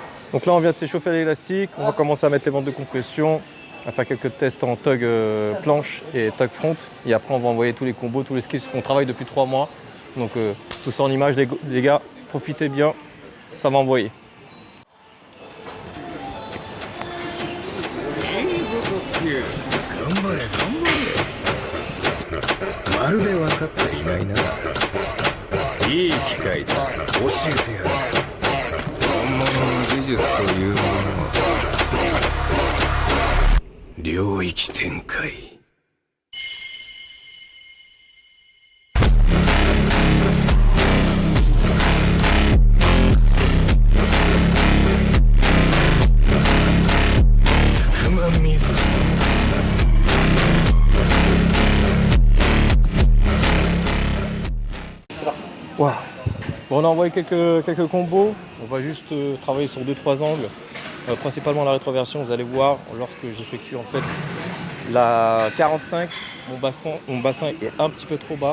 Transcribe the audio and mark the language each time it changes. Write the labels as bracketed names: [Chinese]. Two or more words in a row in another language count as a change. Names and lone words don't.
[French] Donc là, on vient de s'échauffer à l'élastique. On va commencer à mettre les bandes de compression, à faire quelques tests en tug planche et [English] tug front. [French] Et après, on va envoyer tous les combos, tous les skills qu'on travaille depuis 3 mois. Donc tout ça en image, les gars, profitez bien, ça va envoyer. [Japanese] まるで分かっていないな。いい機会だ。教えてやる。本物の呪術というものは領域展開。福間水。 Wow. [French] Bon, on a envoyé quelques combos. On va juste travailler sur 2-3 angles, principalement la rétroversion. Vous allez voir, lorsque j'effectue en fait la 45, mon bassin est un petit peu trop bas.